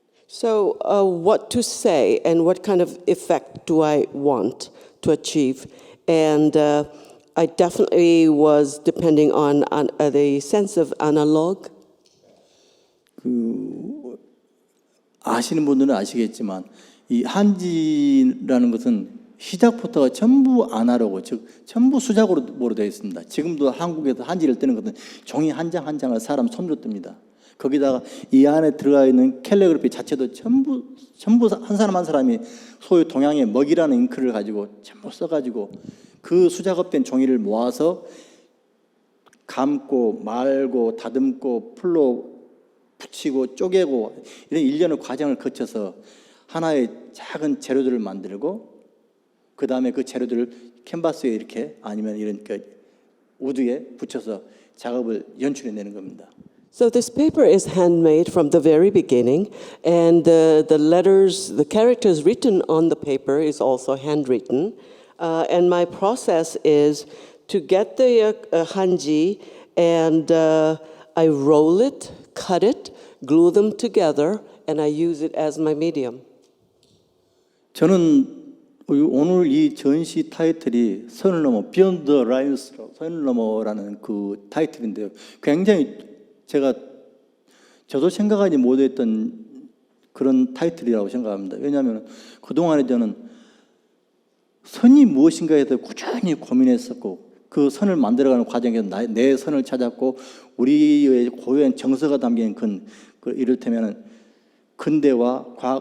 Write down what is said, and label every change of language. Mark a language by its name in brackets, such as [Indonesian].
[English] So what to say and what kind of effect do I want to achieve? And I definitely was depending on the sense of analog. [Korean] 아시는 분들은 아시겠지만 이 한지라는 것은 시작부터가 전부 아날로그, 즉 전부 수작으로 되어 있습니다. 지금도 한국에서 한지를 뜨는 것은 종이 한 장 한 장을 사람 손으로 뜹니다. 거기다가 이 안에 들어가 있는 캘리그래피 자체도 전부 한 사람 한 사람이 소유 동양의 먹이라는 잉크를 가지고 전부 써가지고 그 수작업된 종이를 모아서 감고 말고 다듬고 풀로 붙이고 쪼개고 이런 일련의 과정을 거쳐서 하나의 작은 재료들을 만들고 그 다음에 그 재료들을 캔버스에 이렇게 아니면 이런 그 우드에 붙여서 작업을 연출해내는 겁니다. [English] So this paper is handmade from the very beginning, and the letters, the characters written on the paper is also handwritten. And my process is to get the hanji, and I roll it, cut it, glue them together, and I use it as my medium. [Korean] 저는 오늘 이 전시 타이틀이 선을 넘어 Beyond the Lines, 선을 넘어라는 그 타이틀인데요. 굉장히 저도 생각하지 못했던 그런 타이틀이라고 생각합니다. 왜냐하면 그동안에 저는 선이 무엇인가에 대해서 꾸준히 고민했었고 그 선을 만들어가는 과정에서 내 선을 찾았고 우리의 고유한 정서가 담긴 이를테면 근대와